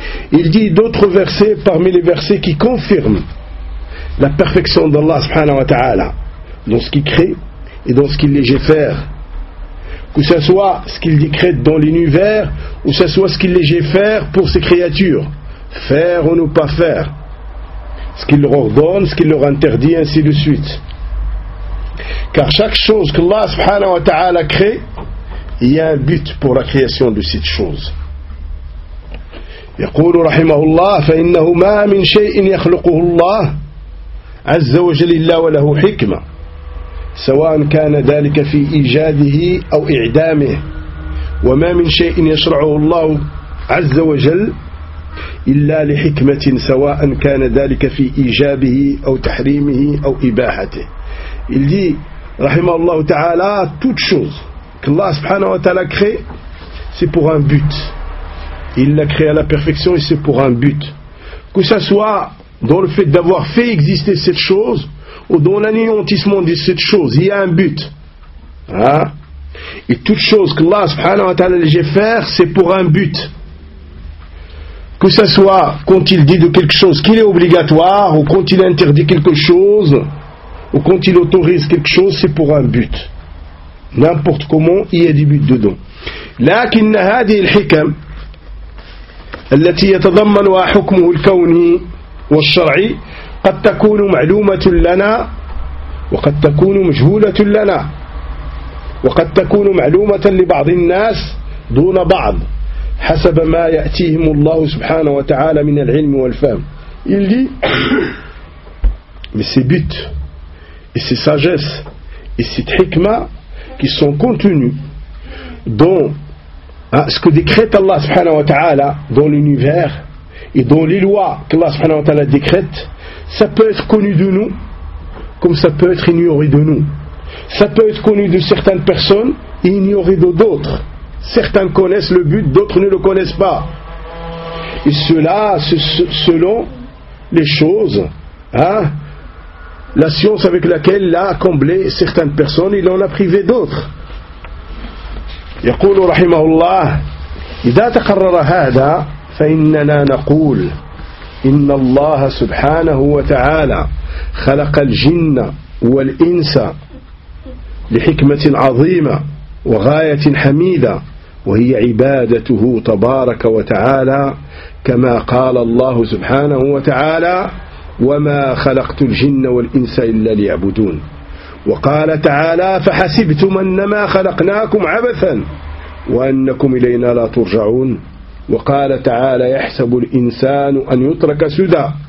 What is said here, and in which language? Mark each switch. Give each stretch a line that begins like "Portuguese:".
French: Il dit d'autres versets parmi les versets qui confirment la perfection d'Allah subhanahu wa ta'ala dans ce qu'il crée et dans ce qu'il légifère, que ce soit ce qu'il décrète dans l'univers ou ce soit ce qu'il légifère pour ses créatures. Faire ou ne pas faire, ce qu'il leur ordonne, ce qu'il leur interdit, ainsi de suite. Car chaque chose que Allah subhanahu wa ta'ala crée, il y a un but pour la création de cette chose.
Arabic: يقول رحمه الله: فإنه ما من شيء يخلقه الله عز وجل إلا وله حكمة، سواء كان ذلك في إيجاده أو إعدامه، وما من شيء يشرعه الله عز وجل إلا لحكمة، سواء كان ذلك في إيجابه أو تحريمه أو إباحته. اللي رحمه الله تعالى
French: toute chose que الله سبحانه وتعالى crée c'est pour un but. Il l'a créé à la perfection et c'est pour un but. Que ça soit dans le fait d'avoir fait exister cette chose ou dans l'anéantissement de cette chose, il y a un but. Hein? Et toute chose que Allah subhanahu wa ta'ala laisse faire, c'est pour un but. Que ça soit quand il dit de quelque chose qu'il est obligatoire, ou quand il interdit quelque chose, ou quand il autorise quelque chose, c'est pour un but. N'importe comment, il y a des buts dedans.
Arabic: لكن هذه الحكم التي يتضمنها حكمه الكوني والشرعي قد تكون معلومة لنا وقد تكون مجهولة لنا وقد تكون معلومة لبعض الناس دون بعض حسب ما يأتيهم الله سبحانه وتعالى من العلم والفهم.
French: اللي mais ces buts et ces sagesses et cette hikma qui sont contenues dont ce que décrète Allah subhanahu wa ta'ala dans l'univers et dans les lois qu'Allah subhanahu wa ta'ala décrète, ça peut être connu de nous comme ça peut être ignoré de nous. Ça peut être connu de certaines personnes et ignoré de d'autres. Certains connaissent le but, d'autres ne le connaissent pas. Et cela, selon les choses, hein, la science avec laquelle l'a comblé certaines personnes, il en a privé d'autres.
Arabic: يقول رحمه الله: إذا تقرر هذا فإننا نقول إن الله سبحانه وتعالى خلق الجن والإنس لحكمة عظيمة وغاية حميدة، وهي عبادته تبارك وتعالى، كما قال الله سبحانه وتعالى: وما خلقت الجن والإنس إلا ليعبدون، وقال تعالى: فحسبتم أنما خلقناكم عبثا وأنكم إلينا لا ترجعون، وقال تعالى: يحسب الإنسان أن يترك سدى،